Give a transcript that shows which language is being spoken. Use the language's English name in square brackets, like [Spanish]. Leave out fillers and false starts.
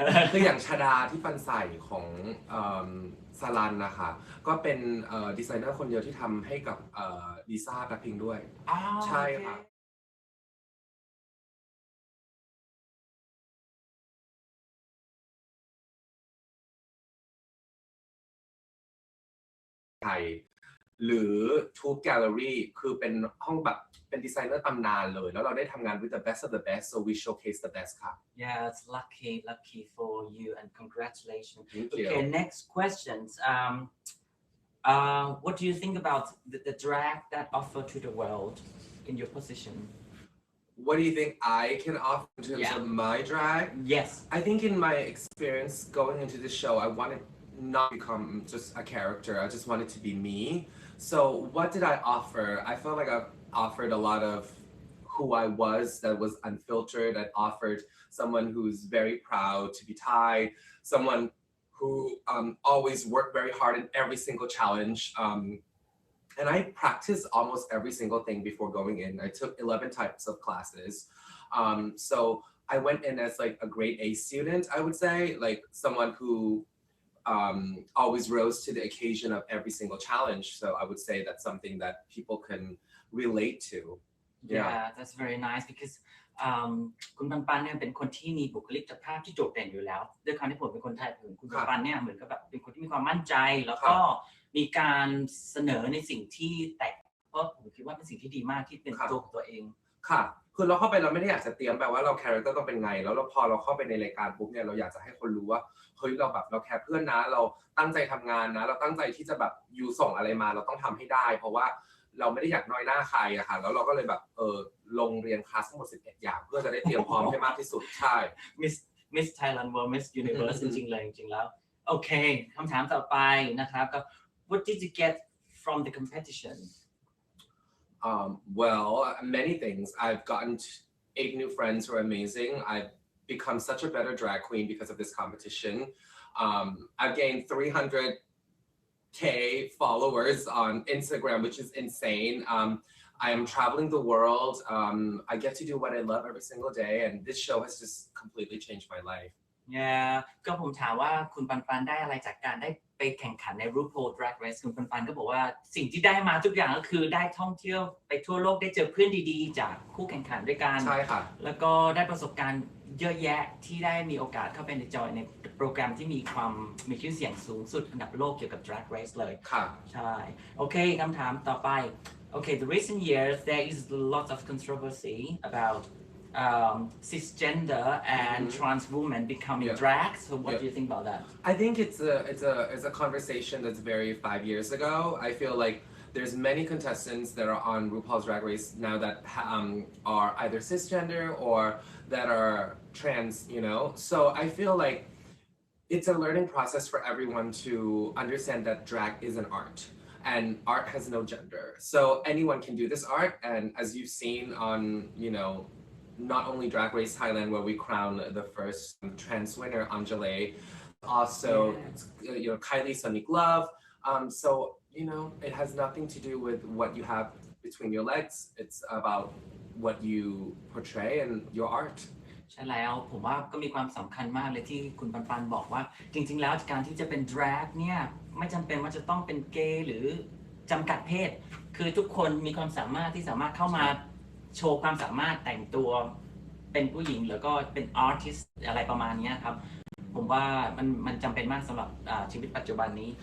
[Thai] คืออย่างชดาที่ปันใส่ของซาลันนะคะก็เป็นดีไซเนอร์คนเดียวที่ทำให้กับลิซ่าแบล็คพิงค์ด้วยใช่ค่ะไทยหรือทูบแกลเลอรี่คือเป็นห้องแบบเป็นดีไซเนอร์ตำนานเลยแล้วเราได้ทำงาน [English] with the best of the best [Thai] so we showcase the best ค่ะ [English] Yeah, it's lucky for you and congratulations. Thank you. Okay, next questions. What do you think about the drag that offer to the world in your position? What do you think I can offer in terms of my drag? Yes. I think in my experience going into this show, I wanted not become just a character. I just wanted to be me. So what did I offer? I felt like I offered a lot of who I was that was unfiltered. I offered someone who's very proud to be Thai, someone who always worked very hard in every single challenge. And I practiced almost every single thing before going in. I took 11 types of classes. So I went in as like a grade A student, I would say, like someone who always rose to the occasion of every single challenge. So I would say that's something that people can relate to. Yeah, that's very nice because [Thai] คุณปันปันเนี่ยเป็นคนที่มีบุคลิกภาพที่โดดเด่นอยู่แล้วด้วยความที่ผมเป็นคนไทยคุณปันปันเนี่ยเหมือนกับแบบเป็นคนที่มีความมั่นใจแล้วก็มีการเสนอในสิ่งที่แตกเพราะผมคิดว่าเป็นสิ่งที่ดีมากที่เป็นตัวของตัวเอง ค่ะคือเราเข้าไปเราไม่ได้อยากจะเตรียมแบบว่าเราคาแรคเตอร์ต้องเป็นไงแล้วพอเราเข้าไปในรายการปุ๊บเนี่ยเราอยากจะให้คนรู้ว่าเฮ้ยเราแบบเราแคร์เพื่อนนะเราตั้งใจทำงานนะเราตั้งใจที่จะแบบยูส่งอะไรมาเราต้องทำให้ได้เพราะว่าเราไม่ได้อยากน้อยหน้าใครอะค่ะแล้วเราก็เลยแบบลงเรียนคลาสทั้งหมด11อย่างเพื่อจะได้เตรียมพร้อมให้มากที่สุดใช่ Miss Thailand World Miss Universe จริงๆเลยจริงๆแล้วโอเคคำถามต่อไปนะครับก็ [English] What did you get from the competition? [Thai] Well, many things. I've gotten 8 new friends who are amazing. I've become such a better drag queen because of this competition. I've gained 300K followers on Instagram, which is insane. I am traveling the world. I get to do what I love every single day, and this show has just completely changed my life. Yeah, ก็ผมถามว่าคุณปันปันได้อะไรจากการได้ไปแข่งขันใน RuPaul Drag Race คุณปันปันก็บอกว่าสิ่งที่ได้มาทุกอย่างก็คือได้ท่องเที่ยวไปทั่วโลกได้เจอเพื่อนดีๆจากคู่แข่งขันด้วยกัน ใช่ค่ะ แล้วก็ได้ประสบการณ์เยอะแยะที่ได้มีโอกาสเข้าไปในจอยในโปรแกรมที่มีชื่อเสียงสูงสุดอันดับโลกเกี่ยวกับ Drag Race เลย ค่ะ ใช่โอเคคำถามต่อไป [English] Okay, the recent years there is a lot of controversy about cisgender and trans women becoming drag. So what do you think about that? I think it's a conversation that's very 5 years ago. I feel like there's many contestants that are on RuPaul's Drag Race now that are either cisgender or that are trans, you know. So I feel like it's a learning process for everyone to understand that drag is an art. And art has no gender. So anyone can do this art. And as you've seen on, you know, not only Drag Race Thailand, where we crown the first trans winner, Anjali, also, you know, Kylie Sonic Love. So, you know, it has nothing to do with what you have between your legs. It's about what you portray and your art. [Thai] ใช่แล้วผมว่าก็มีความสำคัญมากเลยที่คุณปันปันบอกว่าจริงๆแล้วการที่จะเป็น drag เนี่ยไม่จำเป็นว่าจะต้องเป็นเกย์หรือจำกัดเพศคือทุกคนมีความสามารถที่สามารถเข้ามาโชว์ความสามารถแต่งตัวเป็นผู้หญิงแล้วก็เป็นอาร์ติสต์อะไรประมาณนี้ครับผมว่ามันจำเป็นมากสำหรับชีวิตปัจจุบันนี้